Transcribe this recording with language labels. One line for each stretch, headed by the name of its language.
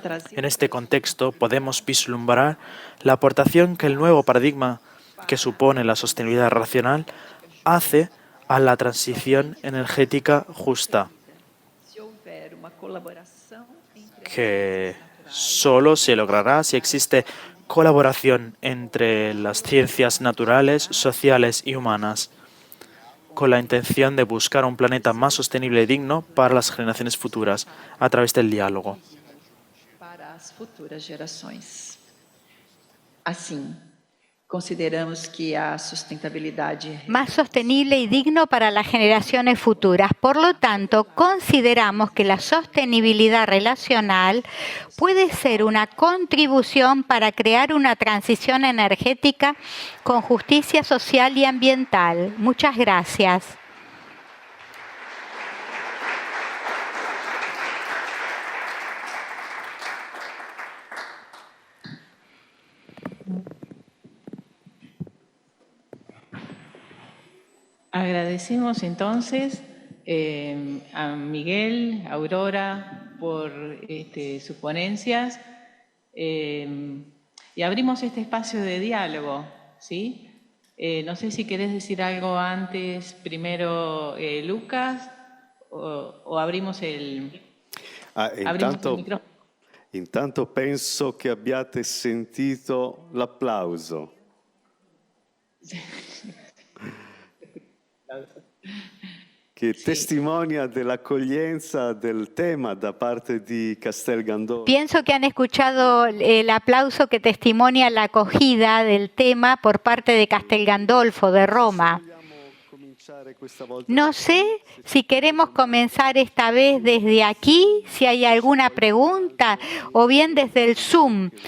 Spanish: En este contexto podemos vislumbrar la aportación que el nuevo paradigma que supone la sostenibilidad racional hace a la transición energética justa, que solo se logrará si existe colaboración entre las ciencias naturales, sociales y humanas, con la intención de buscar un planeta más sostenible y digno para las generaciones futuras a través del diálogo.
Portuguese: Para as futuras gerações. Assim, consideramos que a sustentabilidade
Spanish: Más sostenible y digno para las generaciones futuras. Por lo tanto, consideramos que la sostenibilidad relacional puede ser una contribución para crear una transición energética con justicia social y ambiental. Muchas gracias. Agradecemos entonces a Miguel, a Aurora, por sus ponencias y abrimos este espacio de diálogo, ¿sí? No sé si querés decir algo antes, primero Lucas, o abrimos el micrófono.
Italian: Intanto penso che abbiate sentito l'applauso. Che testimonia dell'accoglienza del tema da parte di Castel Gandolfo.
Spanish: Pienso que han escuchado el aplauso que testimonia la acogida del tema por parte de Castel Gandolfo de Roma. No sé si queremos comenzar esta vez desde aquí, si hay alguna pregunta, o bien desde el Zoom.